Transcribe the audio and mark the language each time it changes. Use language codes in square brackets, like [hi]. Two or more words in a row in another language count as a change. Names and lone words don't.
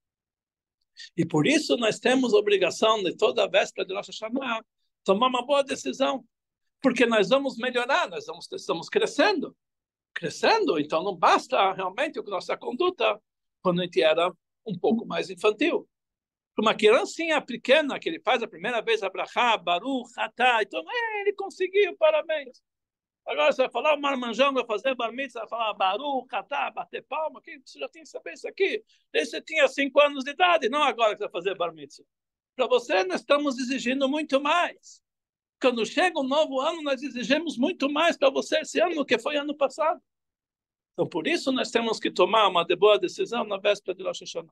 [pt] E por isso nós temos a obrigação de toda a véspera de Rosh Hashanah tomar uma boa decisão. Porque nós vamos melhorar, estamos crescendo. Crescendo, então não basta realmente a nossa conduta quando a gente era um pouco mais infantil. Uma criancinha pequena, que ele faz a primeira vez a brachá, [he] ברוך, אתה, [pt] então ele conseguiu, parabéns. Agora você vai falar, o marmanjão vai fazer bar mitzvah, vai falar [he] ברוך, אתה, [pt] bater palma, você já tem que saber isso aqui. Desde você tinha 5 anos de idade, não agora que você vai fazer bar mitzvah. Para você, nós estamos exigindo muito mais. Quando chega um novo ano, nós exigimos muito mais para você esse ano do que foi ano passado. Então, por isso, nós temos que tomar uma boa decisão na véspera de Rosh Hashanah.